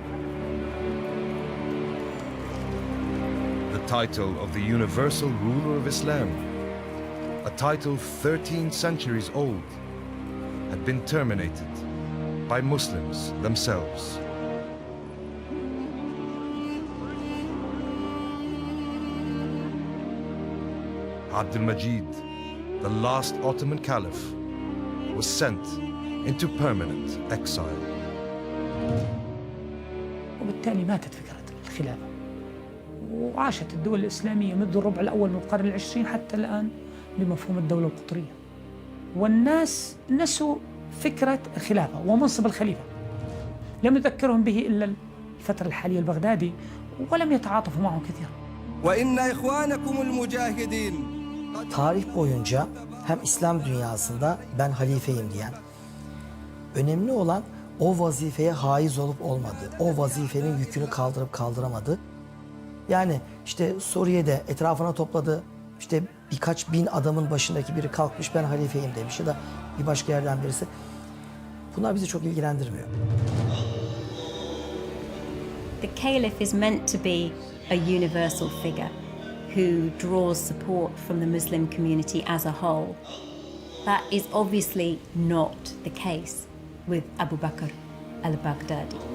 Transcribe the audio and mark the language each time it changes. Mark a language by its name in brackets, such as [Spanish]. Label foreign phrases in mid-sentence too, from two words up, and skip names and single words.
[English] The title of the universal ruler of Islam, a title 13 centuries old, had been terminated by Muslims themselves. Abdulmajid, the last Ottoman Caliph, was sent into permanent exile. [Arabic] وبالتالي ماتت فكرة الخلافة، وعاشت الدول الإسلامية منذ الربع الأول من القرن العشرين حتى الآن بمفهوم الدولة القطرية، والناس نسوا فكرة الخلافة ومنصب الخليفة. لم يذكرهم به إلا الفترة الحالية البغدادي، ولم يتعاطفوا معه كثيرا. وإن إخوانكم المجاهدين. [Turkish] Tarih boyunca hem İslam dünyasında ben halifeyim diyen, önemli olan o vazifeye haiz olup olmadığı, o vazifenin yükünü kaldırıp kaldıramadığı. Yani işte Suriye'de etrafına topladığı işte birkaç bin adamın başındaki biri kalkmış ben halifeyim demiş ya da bir başka yerden birisi. Bunlar bizi çok ilgilendirmiyor. [English] The Caliph is meant to be a universal figure who draws support from the Muslim community as a whole. That is obviously not the case with Abu Bakr al-Baghdadi.